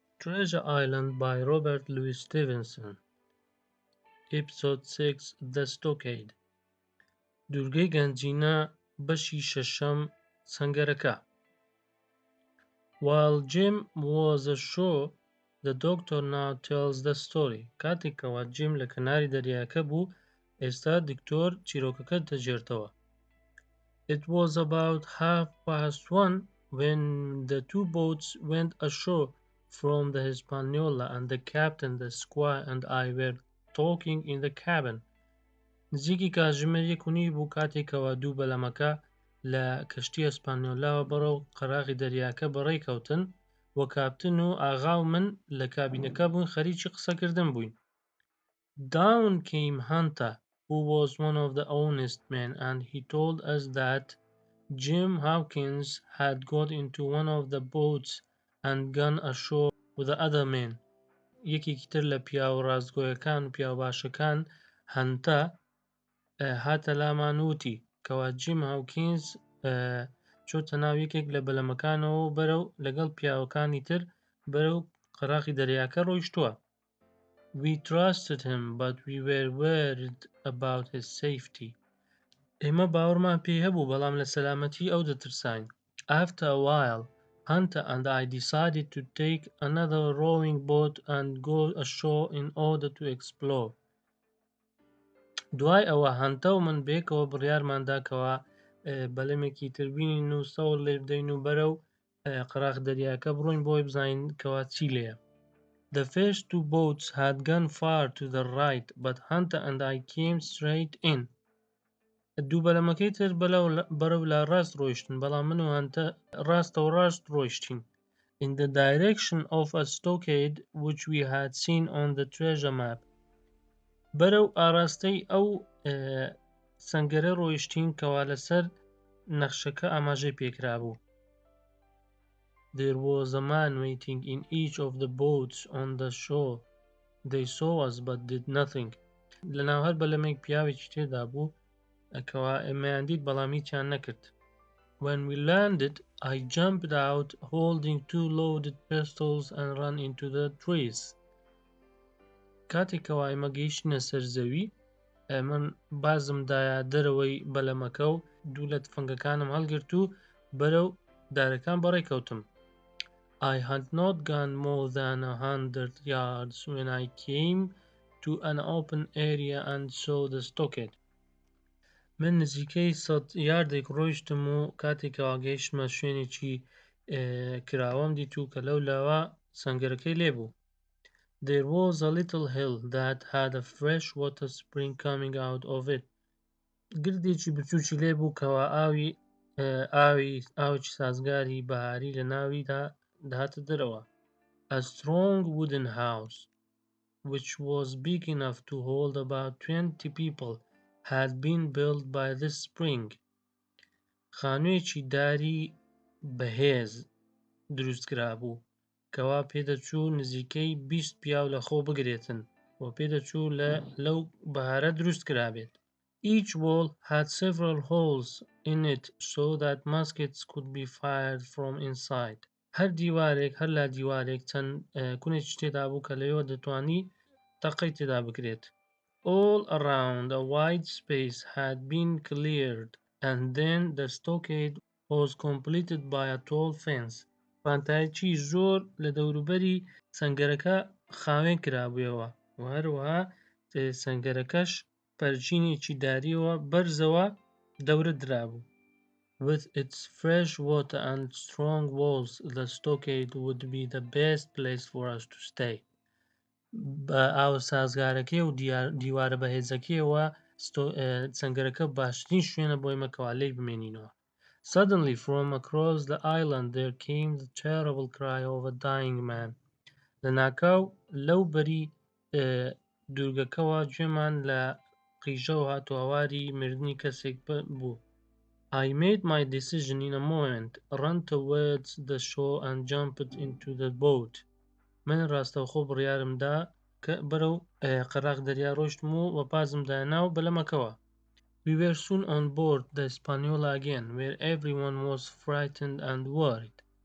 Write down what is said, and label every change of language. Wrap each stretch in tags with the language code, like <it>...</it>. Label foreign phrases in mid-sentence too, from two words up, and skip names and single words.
<en>Treasure Island by Robert Louis Stevenson. Episode 6 The Stockade.</en> <ckb>دورگەی گەنجینە بەشی شەشەم سەنگەرەکە.</ckb> <en>While Jim was ashore, the doctor now tells the story.</en> <ckb>کاتێکەوە جیم لە کەناری دەریاکە بوو، ئێستا دکتۆر چیڕۆکەکە دەجێڕێتەوە.</ckb> <en>It was about 1:30 when the two boats went ashore from the Hispaniola, and the captain, the squire, and I were talking in the cabin.</en> <ckb>نزیکی کاتژمێر 1:30 بوو کاتێکەوە دوو بەلەمەکە لە کەشتی ئەسپانیۆلاوە بەڕێو قەراغی دەریاکە بەڕێکەوتن، و کاپتن و ئاغا و من لە کابینەکە بووین خەریکی قسەکردن بووین.</ckb> <en>Down came Hunter, who was one of the honest men, and he told us that Jim Hawkins had got into one of the boats and gone ashore with the other men.</en> <ckb>یەکێکی تر لە پیاو ڕاستگۆیەکان و پیاو باشەکان، هەنتە، هاتە لامان وتی کەوا جیم هاوکینز چۆتە ناو یەکێک لە بەلەمەکانەوە و بەرەو لەگەڵ پیاوەکانی تر بەرەو قەراغی دەریاکە ڕۆیشتووە.</ckb> <en>We trusted him, but we were worried about his safety.</en> <ckb>ئێمە باوەڕمان پێی هەبوو، بەڵام لە سەلامەتی ئەو دەترساین.</ckb> <en>After a while, Hunter and I decided to take another rowing boat and go ashore in order to explore.</en> <ckb>دوای ئەوە هەنتە و من بێکەوە بڕیارماندا کەوا بەلەمێکی تر بینین و سەوڵ لێ بدەین و بەرەو قەراغ دەریاکە بڕۆین بۆی بزانین کەوا چی لێیە.</ckb> <en>The first two boats had gone far to the right, but Hunter and I came straight in.</en> <ckb>دوو بەلەمەکەی تر بەرەو لا ڕاست ڕۆیشتن، بەڵام من و هەنتە ڕاستەوە ڕاست ڕۆیشتین.</ckb> <en>In the direction of a stockade which we had seen on the treasure map.</en> <ckb>بەرەو ئاراستەی ئەو سەنگەرە ڕۆیشتین کەوا لەسەر نەخشەکە ئاماژەی پێکرا بوو.</ckb> <en>There was a man waiting in each of the boats on the shore. They saw us but did nothing.</en> <ckb>لەناو هەر بەلەمێک پیاوێکی تێدا بوو کەوا ئێمەیان دیت بەڵام هیچیان نەکرد.</ckb> <en>When we landed, I jumped out holding two loaded pistols and ran into the trees.</en> <ckb>کاتێکەوە ئێمە گەیشتنە سەر زەوی، من بازمدایە دەرەوەی بەلەمەکە و دوو لە تفەنگەکانم هەڵگرت و بەرەو دارەکان بەڕێکەوتم.</ckb> <en>I had not gone more than 100 yards when I came to an open area and saw the stockade.</en> <ckb>من نزیکەی 100 یاردێک ڕۆیشتم و کاتێکەوە گەیشتمە شوێنێکی کراوەم دیت و کە لەولاوە سەنگەرەکەی لێبوو.</ckb> <en>There was a little hill that had a fresh water spring coming out of it.</en> <ckb>گردێکی بچووکی لێبوو کەوا ئاوێکی سازگاری بەهاری لە ناویدا دەهاتە دەرەوە.</ckb> <en>A strong wooden house, which was big enough to hold about 20 people, had been built by this spring.</en> <ckb>خانوویەکی داری بەهێز دروستکرا بوو کەوا پێدەچوو نزیکەی 20 پیاو لە خۆ بگرێتن و پێدەچوو لەو بەهارە دروست کرابێت.</ckb> <en>Each wall had several holes in it so that muskets could be fired from inside.</en> <ckb>هەر دیوارێک هەر لا دیوارێک چەند کونێکی تێدا بوو کە لەوێ دەتوانی تەقەی تێدا بکرێت.</ckb> <en>All around a wide space had been cleared, and then the stockade was completed by a tall fence.</en> <ckb>پانتایکی زۆر لە دەوروبەری سەنگەرەکە خاوێن کرابوویەوە و هەروەها سەنگەرەکەش پەرچینێکی داریەوە بەرزەوە دەورە درابوو.</ckb> <en>With its fresh water and strong walls, the stockade would be the best place for us to stay.</en> <ckb>بە ئاو سازگارەکەی و دیوارە بەهێزەکەیەوە سەنگەرەکە باشترین شوێنە بۆ ئێمەکەوا لێی بمێنینەوە.</ckb> <en>Suddenly, from across the island, there came the terrible cry of a dying man.</en> <ckb>لەناکاو لەو بەری دوورگەکەوە گوێمان لە قیژە و هاتوهەواری مردنی کەسێک بوو.</ckb> <en>I made my decision in a moment, ran towards the shore and jumped into the boat.</en> <ckb>من ڕاستەوخۆ بڕیارمدا کە بەرەو قەراغ دەریا ڕۆیشتم و پازمدا ناو بەلەمەکەوە.</ckb> <en>We were soon on board the Hispaniola again, where everyone was frightened and worried.</en>